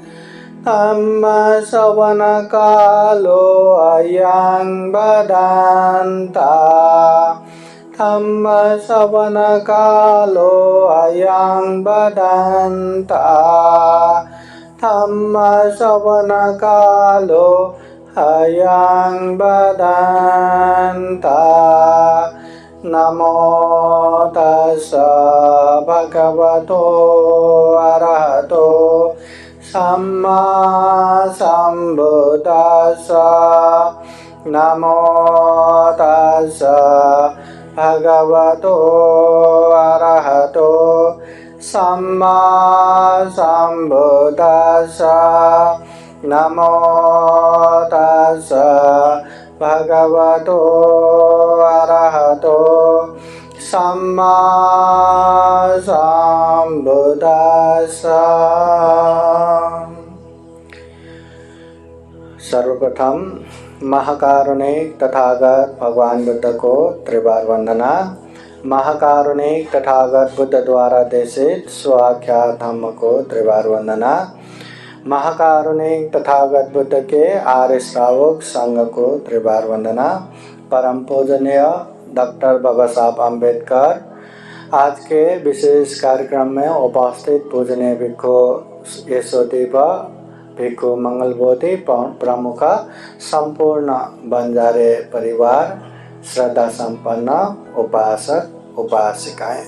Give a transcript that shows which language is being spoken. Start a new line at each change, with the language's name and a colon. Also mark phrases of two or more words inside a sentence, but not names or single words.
Pali: धम्मश्रवणकालो अयं बदन्ता धम्मश्रवणकालो अयं बदन्ता धम्मश्रवणकालो अयं बदन्ता। नमो तस्स भगवतो अरहतो सम्मा सम्बुद्दस्स। नमो तस्स भगवतो अरहतो सम्मा सम्बुद्दस्स। नमो तस्स भगवतो अरहतो सम्मा सम्बुद्दस्स।
Hindi: सर्वप्रथम महाकारुणिक तथागत भगवान बुद्ध को त्रिबार वंदना। महाकारुणिक तथागत बुद्ध द्वारा देशित स्वाख्यात धम्म को त्रिबार वंदना। महाकारुणिक तथागत बुद्ध के आर्य श्रावक संघ को त्रिबार वंदना। परम पूजनीय डॉक्टर बाबा साहब अम्बेडकर आज के विशेष कार्यक्रम में उपस्थित पूजनीय भिक्षु यशोदीप भिक्षु मंगलबोधि प्रमुख संपूर्ण बंजारे परिवार श्रद्धा संपन्न उपासक उपासिकाएं।